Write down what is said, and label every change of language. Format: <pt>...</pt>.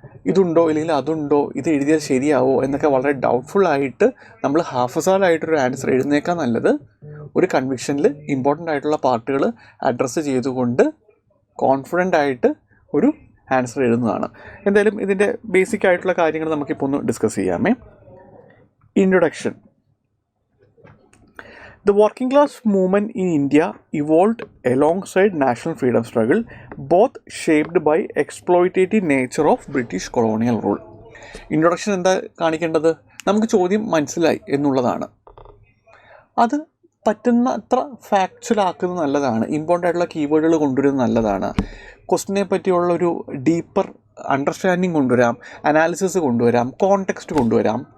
<ml>ഇതുണ്ടോ ഇല്ലെങ്കിൽ അതുണ്ടോ, ഇത് എഴുതിയാൽ ശരിയാവോ എന്നൊക്കെ വളരെ ഡൗട്ട്ഫുള്ളായിട്ട് നമ്മൾ ഹാഫ് ഫസാഡായിട്ടൊരു ആൻസർ എഴുതുന്നേക്കാൾ നല്ലത് ഒരു കൺവിക്ഷനിൽ ഇമ്പോർട്ടൻ്റ് ആയിട്ടുള്ള പാർട്ടുകൾ അഡ്രസ്സ് ചെയ്തുകൊണ്ട് കോൺഫിഡൻ്റ് ആയിട്ട് ഒരു ആൻസർ എഴുതുന്നതാണ്. എന്തായാലും ഇതിൻ്റെ ബേസിക് ആയിട്ടുള്ള കാര്യങ്ങൾ നമുക്കിപ്പോൾ ഒന്ന് discuss ചെയ്യാമേ. Introduction.</ml> <en>The working class movement in India evolved alongside national freedom struggle, both shaped by exploitative nature of British colonial rule.</en> <ml>Introduction എന്താ കാണിക്കേണ്ടത്? നമുക്ക് ചോദ്യം മനസ്സിലായി എന്നുള്ളതാണ്. അത് പറ്റുന്ന അത്ര ഫാക്ച്വൽ ആക്കുന്നത് നല്ലതാണ്. ഇമ്പോർട്ടൻ്റ് ആയിട്ടുള്ള കീവേഡുകൾ കൊണ്ടുവരുന്നത് നല്ലതാണ്. ക്വസ്റ്റിനെ പറ്റിയുള്ളൊരു ഡീപ്പർ അണ്ടർസ്റ്റാൻഡിങ് കൊണ്ടുവരാം, അനാലിസിസ് കൊണ്ടുവരാം, കോണ്ടെക്സ്റ്റ് കൊണ്ടുവരാം.</ml>